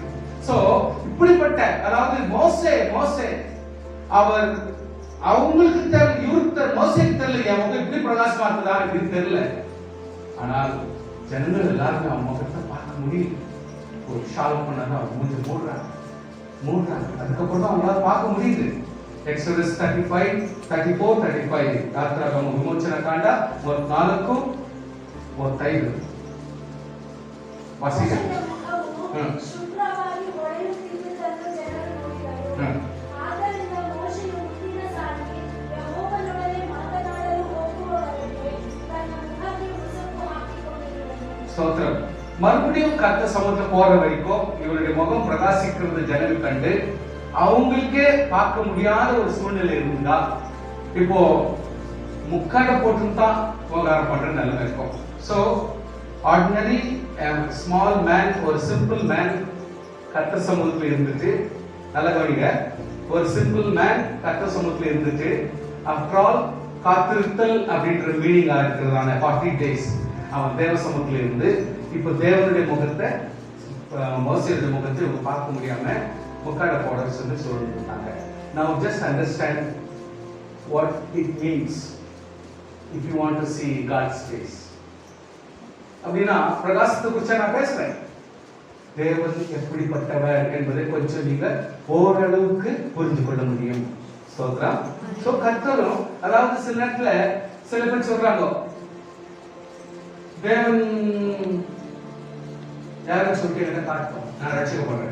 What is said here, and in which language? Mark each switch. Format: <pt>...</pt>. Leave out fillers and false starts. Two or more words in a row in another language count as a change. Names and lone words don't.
<ta>சோ இப்படிப்பட்ட, அதாவது மோசே அவர் அவங்களுக்கு தெரியல, இவருக்கு மோசேக்கு தெரியல அவங்க இப்படி பிரகாசமா இருந்ததா அப்படின்னு தெரியல. ஆனால் ஜனங்கள் எல்லாருமே அவங்க முகத்தை பார்க்க முடியும். ஒரு ஷால் பண்ணா அவங்க மூஞ்சி மூடுறாங்க. அதுக்கப்புறம் தான் அவங்களால பார்க்க முடியுது.</ta> <kn>Exodus 35, 34, 35 ಯಾತ್ರಾಗಮ ವಿಮೋಚನ ಕಾಂಡ 34 35 ವಾಸಿಗೆ ಮೋಶೆಯ ಮುಖವು ಶುಭ್ರವಾಗಿ ಹೊಳೆಯುತ್ತಿದ್ದುದನ್ನು ಜನರು ನೋಡಿದರು. ಆದ್ದರಿಂದ ಮೋಶೆಯು ಮುಂದಿನ ಸಾರಿ ಯೆಹೋವನೊಡನೆ ಮಾತನಾಡಲು ಹೋಗುವವರೆಗೆ ತನ್ನ ಮುಖಕ್ಕೆ ಮುಸುಕು ಹಾಕಿಕೊಂಡಿರುವನು.</kn> <ta>ஸ்தோத்திரம். மறுபடியும் கர்த்த சமுத்திரம் போற வரைக்கும் இவருடைய முகம் பிரகாசிக்கிறது ஜனங்கள் கண்டு அவங்களுக்கே பார்க்க முடியாத ஒரு சூழ்நிலை இருந்தா இப்போ முக்காட போட்டுதான் விவகாரம் பண்ற நிலைமை இருக்கும்.</ta> <en>so ordinary small man,</en> <ta>ஒரு</ta> <en>simple man</en> <ta>கர்த்த சமூகத்தில் இருந்துட்டு, நல்ல கவனிங்க, ஒரு</ta> <en>simple man</en> <ta>கர்த்த சமூகத்தில் இருந்துட்டு</ta> <en>after all</en> <ta>காத்திருத்தல் அப்படின்ற மீனிங்கா இருக்கிறதான 40 days அவன் தேவ சமூகத்தில் இருந்து இப்போ தேவனுடைய முகத்தை, மோசேயுடைய முகத்தை இவங்க பார்க்க முடியாம முக்காட போட சொல்லி சொல்லிருந்தாங்க.</ta> <en>Now just understand what it means if you want to see God's face.</en> <ta>அப்படின்னா பிரகாசத்தை குறித்து நான் பேசுறேன். தேவன் எப்படிப்பட்டவர் என்பதை கொஞ்சம் நீங்க ஓரளவுக்கு புரிந்து கொள்ள முடியும். ஸ்தோத்திரம். சோ கர்த்தரும், அதாவது சில நேரத்துல சில பேர் சொல்றாங்க தேவன் யாரும் சொல்லி என்ன காட்டும், நான் ரட்சிக்கப்படுறேன்.</ta>